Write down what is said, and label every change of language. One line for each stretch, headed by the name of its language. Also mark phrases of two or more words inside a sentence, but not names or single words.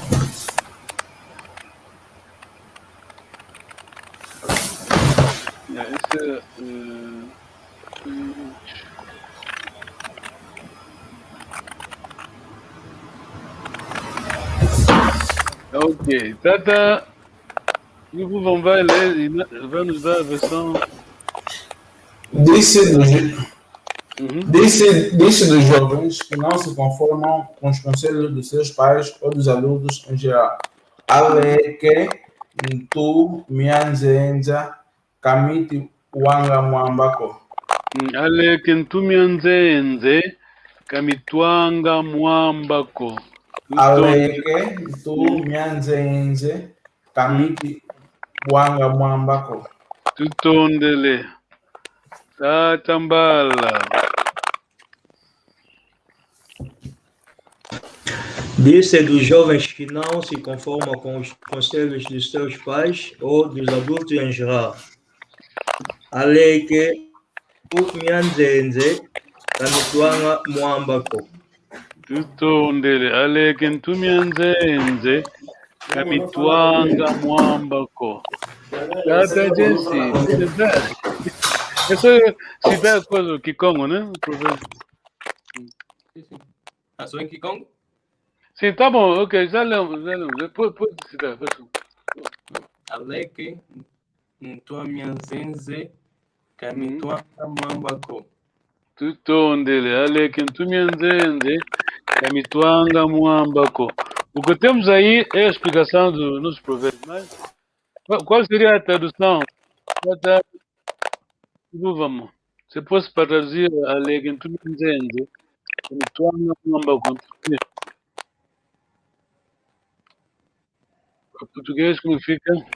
Portuguese: Esse ok, Tata, vamos vai ler e vai nos dar a versão. Disse dos jovens que não se conformam com os conselhos dos seus pais ou dos adultos em geral.
Kongo: Aleke, Ntu, Mianzenza, Kamiti, Wanga, Mwambako. Aleke, Ntu, Mianzenze, Kamitwanga, Mwambako. Aleke, Ntu, Mianzenze, Kamiti, Wanga, Mwambako. Tutondele. Tatambala.
Portuguese: Disse dos jovens que não se conformam com os conselhos dos seus pais ou dos adultos em geral.
Kongo: Aleke Nyanzenze Kamitwanga Mwambako. Tutondele. Aleke Nyanzenze Kamitwanga Mwambako.
Portuguese: Tata Jensi, verdade. É só citar a coisa do Kikongo, né? Ah, só em Kikongo? Sim, tá bom, ok, já lemos. Pode citar, pessoal.
Kongo: Aleke, Ntua Mianzenze, Kamitwa Mwambako. Tutondele, Aleke Nyanzenze Kamitwanga Mwambako.
Portuguese: O que temos aí é a explicação do nosso provérbio, mas qual seria a tradução? Vamos. Se fosse para traduzir a
Kongo: Aleke Nyanzenze Kamitwanga Mwambako.
Portuguese: O português como fica?